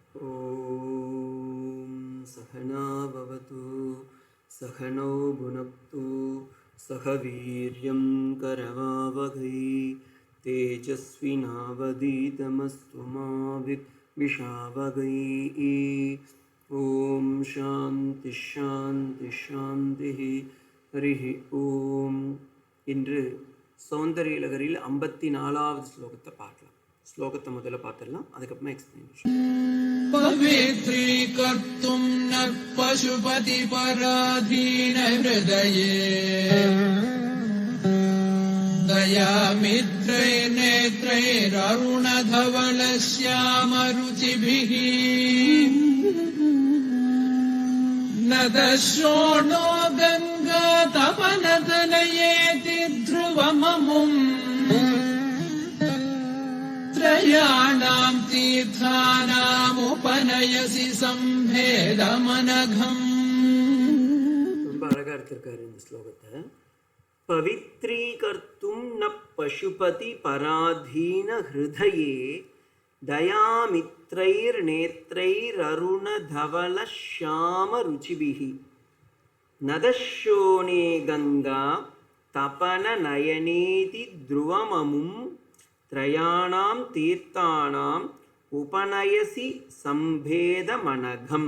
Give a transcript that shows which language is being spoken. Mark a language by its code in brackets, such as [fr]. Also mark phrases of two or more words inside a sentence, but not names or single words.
[sa] ॐ सहना भवतु सहनौ भुनक्तु सह वीर्यं करवावहै तेजस्विनावधीतमस्तु मा विद्विषावहै। ॐ शान्ति शान्ति शान्तिः हरिः ॐ. [ta] இன்று சௌந்தரியலகரில் 54வது ஸ்லோகத்தை பார்க்கலாம். ஸ்லோகத்தை முதல்ல பார்த்துடலாம், அதுக்கப்புறமா எக்ஸ்பிளனேஷன். [sa] पवित्रीकर्तुं न पशुपति पराधीन हृदये दयामित्रैर्नेत्रैररुणधवलश्यामरुचिभिः न दशोणो गङ्गा तपनतनयेति ध्रुवममुम् त्रयाणां तीर्थानामुपनयसि सम्भेदमनघम्. [ta] ரொம்ப அழகா எடுத்திருக்காரு இந்த ஸ்லோகத்தை. [sa] पवित्रीकर्तुं न पशुपति पराधीन हृदये दयामित्रैर् नेत्रैर् अरुण धवल श्याम रुचिभिः नदशोणे गङ्गा तपन नयनेति ध्रुवममुम् त्रयाणां तीर्थानाम् उपनयसि सम्भेद मनघम्.